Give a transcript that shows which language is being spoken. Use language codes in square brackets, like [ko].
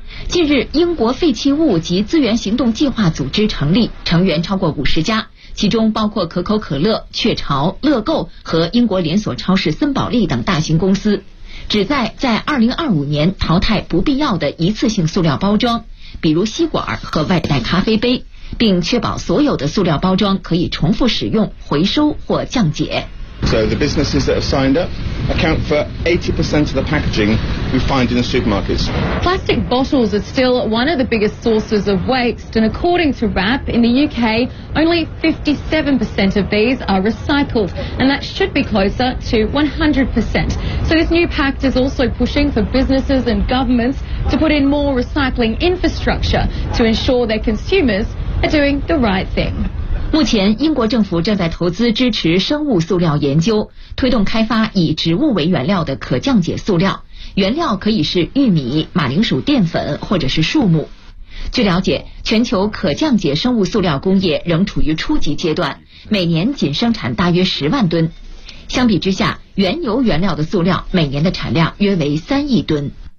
[zh] 近日，英国废弃物及资源行动计划组织成立，成员超过50家，其中包括可口可乐、雀巢、乐购和英国连锁超市森宝利等大型公司，旨在2025年淘汰不必要的一次性塑料包装，比如吸管和外带咖啡杯，并确保所有的塑料包装可以重复使用、回收或降解。 [en] So the businesses that have signed up account for 80% of the packaging we find in the supermarkets. Plastic bottles are still one of the biggest sources of waste, and according to RAP in the UK, only 57% of these are recycled, and that should be closer to 100%. So this new pact is also pushing for businesses and governments to put in more recycling infrastructure to ensure their consumers are doing the right thing. [zh] 目前英国政府正在投资支持生物塑料研究，推动开发以植物为原料的可降解塑料，原料可以是玉米、马铃薯淀粉或者是树木。据了解，全球可降解生物塑料工业仍处于初级阶段，每年仅生产大约10万吨，相比之下，原油原料的塑料每年的产量约为3亿吨。